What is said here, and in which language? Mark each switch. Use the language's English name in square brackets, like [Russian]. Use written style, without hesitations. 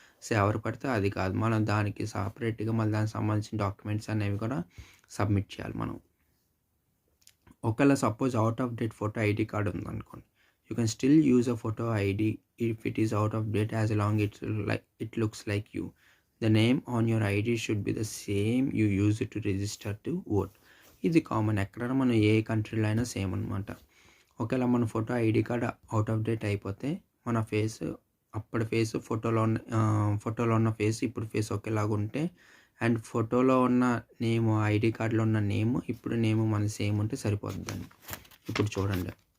[Telugu] So ఎవరు పడితే అది కాదు, మనం దానికి సపరేట్గా మళ్ళీ దానికి సంబంధించిన డాక్యుమెంట్స్ అనేవి కూడా సబ్మిట్ చేయాలి మనం. ఒకవేళ suppose out of date photo ID card ఉందనుకోండి, [English] You can still use a photo ID if it is out of date as long it looks like you. The name on your ID should be the same you use it to register to vote. [Telugu] ఇది common, ఎక్కడైనా మనం ఏ కంట్రీలో అయినా same అనమాట. ఒకవేళ మన photo ID card out of date అయిపోతే మన ఫేస్ అప్పటి ఫేస్ ఫోటోలో ఉన్న ఫేస్ ఇప్పుడు ఫేస్ ఒకేలాగా ఉంటే, అండ్ ఫోటోలో ఉన్న నేమ్ ఐడి కార్డులో ఉన్న నేమ్ ఇప్పుడు నేమ్ మన సేమ్ ఉంటే సరిపోతుందండి. ఇప్పుడు చూడండి.